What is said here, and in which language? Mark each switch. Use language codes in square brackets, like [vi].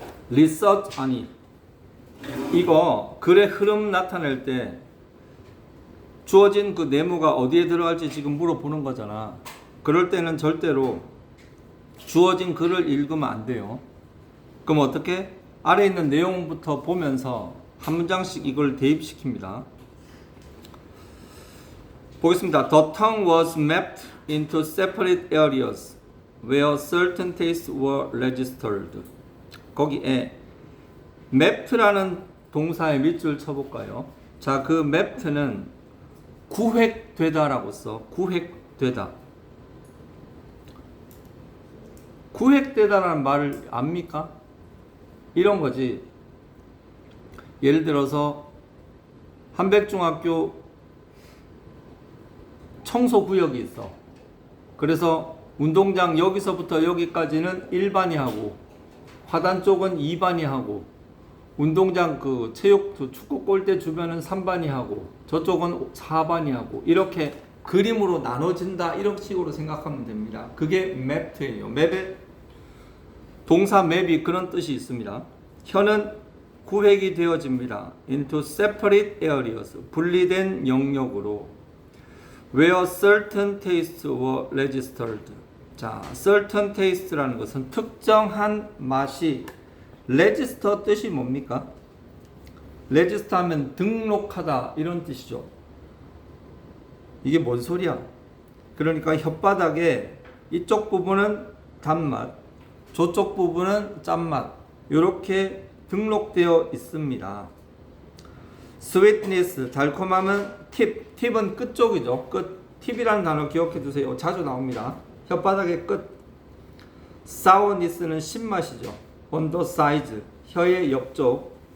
[ko] 리서치 아니 이거 글의 흐름 나타낼 때 주어진 그 네모가 어디에 들어갈지 지금 물어보는 거잖아. 그럴 때는 절대로 주어진 글을 읽으면 안 돼요. 그럼 어떻게? 아래 있는 내용부터 보면서 한 문장씩 이걸 대입시킵니다. 보겠습니다. [en] The tongue was mapped into separate areas where certain tastes were registered. [ko] 거기에 mapped라는 동사의 밑줄 쳐볼까요? 자, 그 mapped는 구획되다라고 써. 구획되다. 구획되다라는 말을 압니까? 이런 거지. 예를 들어서 한백중학교 청소구역이 있어. 그래서 운동장 여기서부터 여기까지는 1반이 하고 화단 쪽은 2반이 하고 운동장 그 체육 축구 골대 주변은 3반이 하고 저쪽은 4반이 하고 이렇게 그림으로 나눠진다 이런 식으로 생각하면 됩니다. 그게 맵트예요. 맵의 동사 맵이 그런 뜻이 있습니다. 혀는 구획이 되어집니다. [en] into separate areas [ko] 분리된 영역으로 [en] where certain tastes were registered. [ko] 자, certain taste라는 것은 특정한 맛이 register 뜻이 뭡니까? register 하면 등록하다 이런 뜻이죠. 이게 뭔 소리야? 그러니까 혓바닥에 이쪽 부분은 단맛, 저쪽 부분은 짠맛 이렇게 등록되어 있습니다. sweetness 달콤함은 팁은 끝쪽이죠. 끝. 팁이라는 단어 기억해 두세요. 자주 나옵니다. 혓바닥의 끝. sourness는 신맛이죠. [en] on the sides [ko] 혀의 옆쪽.